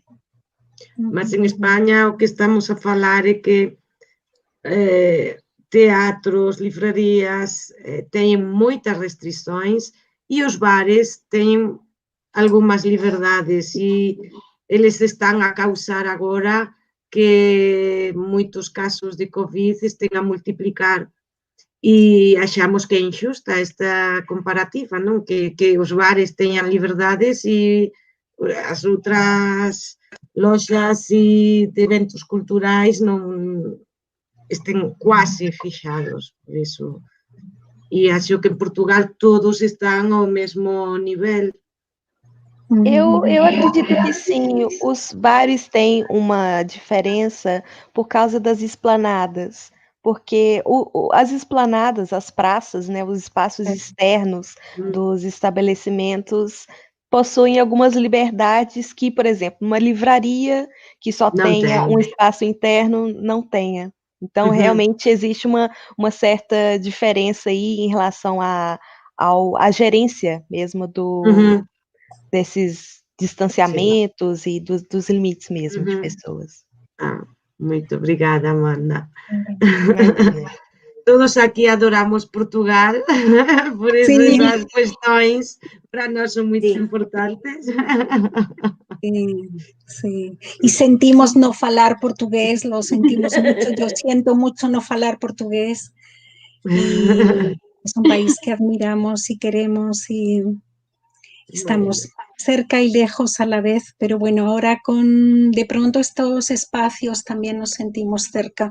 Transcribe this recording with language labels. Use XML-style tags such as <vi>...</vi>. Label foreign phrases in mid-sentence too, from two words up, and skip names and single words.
<pt>Mas em Espanha o que estamos a falar é que teatros, livrarias têm muitas restrições e os bares têm algumas liberdades e eles estão a causar agora que muitos casos de Covid estén a multiplicar e achamos que é injusta esta comparativa, non?</pt> <gl>Que os bares teñan liberdades e as outras loxas e de eventos culturais non estén quase fixados, por iso. E acho que en Portugal todos están ao mesmo nivel.</gl> <pt>Eu acredito que sim, os bares têm uma diferença por causa das esplanadas, porque as esplanadas, as praças, né, os espaços externos dos estabelecimentos possuem algumas liberdades que, por exemplo, uma livraria que só tenha um espaço interno não tenha. Então, realmente existe uma certa diferença aí em relação à gerência mesmo desses distanciamentos e dos limites mesmo de pessoas. Muito obrigada, Amanda.</pt> <gl>Todos aquí adoramos Portugal, por eso esas cuestións para nós son muito importantes.</gl> <es>Sí. Y sentimos no falar portugués, lo sentimos mucho. Yo siento mucho no falar portugués. Y es un país que admiramos y queremos y estamos cerca y lejos a la vez, pero bueno, ahora con de pronto estos espacios también nos sentimos cerca.</es>